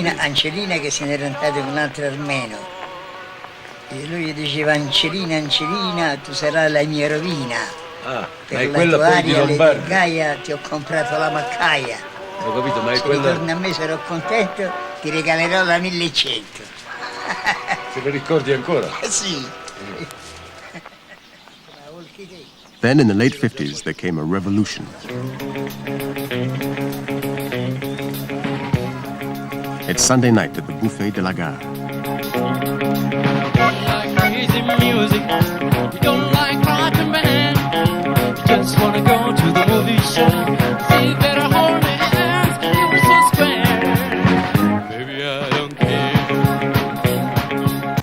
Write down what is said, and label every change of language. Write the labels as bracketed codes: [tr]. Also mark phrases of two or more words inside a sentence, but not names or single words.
[it] Angelina che se n'era andata con un altro armeno. E lui gli diceva Angelina, tu sarai la mia rovina. Ma per è la quella tua poi di aria Lombardi. Gaia ti ho comprato la maccaia. Ho capito, ma è Se quella. ritorni a me sarò contento, ti regalerò la 1100. Se lo ricordi ancora? Sì. [en] Then, in the late 50s, there came a revolution. It's Sunday night at the Buffet de la Gare. Crazy music, we don't like rock and band. We just wanna go to the movie show, see better hold hands, it was so square. Baby, I don't care.